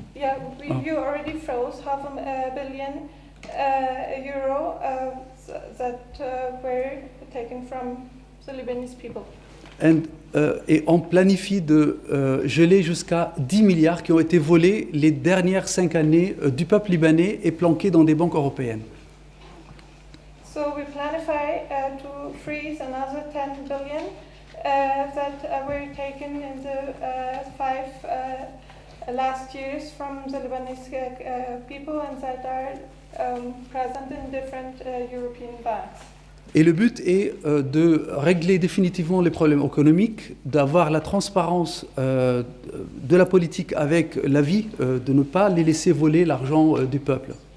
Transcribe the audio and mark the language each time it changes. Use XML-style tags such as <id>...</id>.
<en>Yeah, you already froze $500 million euro that were taken from the Lebanese people.</en> <fr>Et on planifie de geler jusqu'à 10 milliards qui ont été volés les dernières 5 années du peuple libanais et planqués dans des banques européennes.</fr> <en>So we planify to freeze another 10 billion that were taken in the 5 last years from the Lebanese people and that are present in different European banks.</en> <fr>Et le but est de régler définitivement les problèmes économiques, d'avoir la transparence de la politique avec la vie, de ne pas les laisser voler l'argent du peuple.</fr>